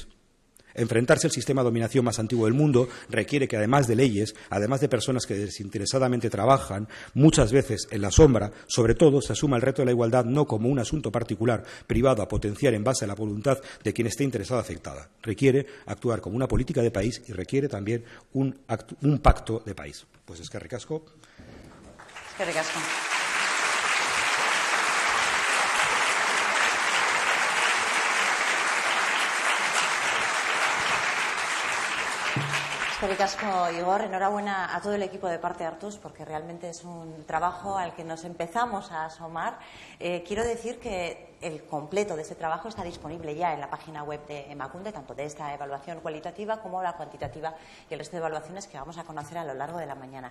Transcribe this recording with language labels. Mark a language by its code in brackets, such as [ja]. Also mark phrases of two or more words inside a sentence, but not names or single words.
[es] Enfrentarse al sistema de dominación más antiguo del mundo requiere que, además de leyes, además de personas que desinteresadamente trabajan, muchas veces en la sombra, sobre todo se asuma el reto de la igualdad no como un asunto particular, privado, a potenciar en base a la voluntad de quien esté interesado o afectada. Requiere actuar como una política de país y requiere también un pacto de país. [eu] Pues eskerrik asko. Eskerrik asko. Eskerrik asko, Igor. [es] Enhorabuena a todo el equipo de Parte Hartuz, porque realmente es un trabajo al que nos empezamos a asomar. Quiero decir que el completo de ese trabajo está disponible ya en la página web de Emakunde, tanto de esta evaluación cualitativa como la cuantitativa y el resto de evaluaciones que vamos a conocer a lo largo de la mañana.